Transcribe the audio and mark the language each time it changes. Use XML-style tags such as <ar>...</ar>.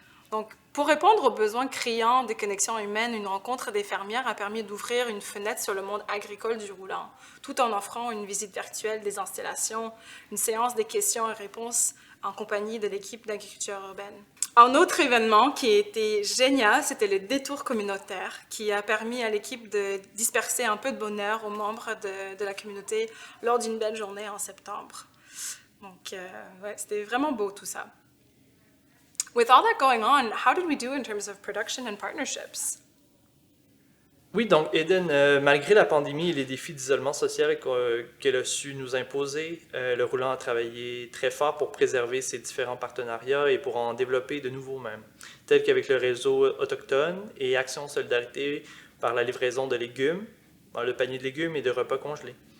<fr>Donc, pour répondre aux besoins criants des connexions humaines, une rencontre des fermières a permis d'ouvrir une fenêtre sur le monde agricole du Roulant, tout en offrant une visite virtuelle des installations, une séance de questions et réponses en compagnie de l'équipe d'agriculture urbaine. Un autre événement qui était génial, c'était le détour communautaire, qui a permis à l'équipe de disperser un peu de bonheur aux membres de la communauté lors d'une belle journée en septembre. Donc, ouais, c'était vraiment beau tout ça.</fr> <en>With all that going on, how did we do in terms of production and partnerships?</en> <fr>Oui, donc Eden, malgré la pandémie et les défis d'isolement social qu'elle a su nous imposer, le Roulant a travaillé très fort pour préserver ses différents partenariats et pour en développer de nouveaux même, tels qu'avec le réseau autochtone et Action Solidarité par la livraison de légumes, le panier de légumes et de repas congelés.</fr>